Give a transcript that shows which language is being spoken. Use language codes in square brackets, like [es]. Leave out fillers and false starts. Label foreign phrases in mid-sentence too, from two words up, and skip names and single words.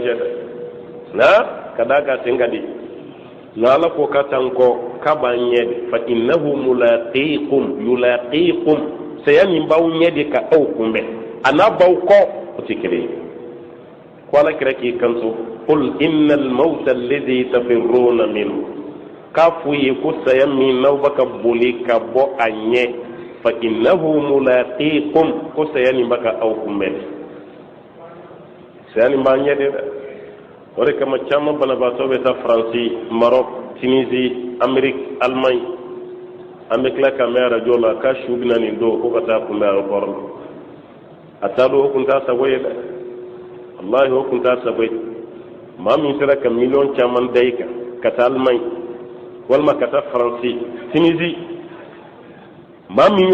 [bm] cɛ dɛ nka ka d'a kan sen ka di nka ala ko ka tan kɔ k'a b'an ɲɛ de [ar] فإنه يلاقيكم [bm] saya min b'aw ɲɛ de ka aw kunbɛn a n'a b'aw kɔ o tɛ kelen ye ko ala kɛra k'i kanto [ar] قل إن الموت الذي تفرون منه [bm] k'a f'u ye ko saya min n'aw bɛ ka boli ka bɔ a ɲɛ [ar] فإنه ملاقيكم [bm] ko saya nin bɛ ka aw kunbɛn saya nin b'an ɲɛ de dɛ o de kama caman banabaatɔ bɛ taa faransi marok tunisie amérique allemagne an bɛ tila ka mɛn arajo la k'a su bɛna nin don ko ka taa kunbɛn aéroport la a t'a dɔn o kun t'a sago ye dɛ wallahi o kun t'a sago ye maa min sera ka miliyɔn caman da i kan ka taa allemagne walima ka taa faransi tunisie maa min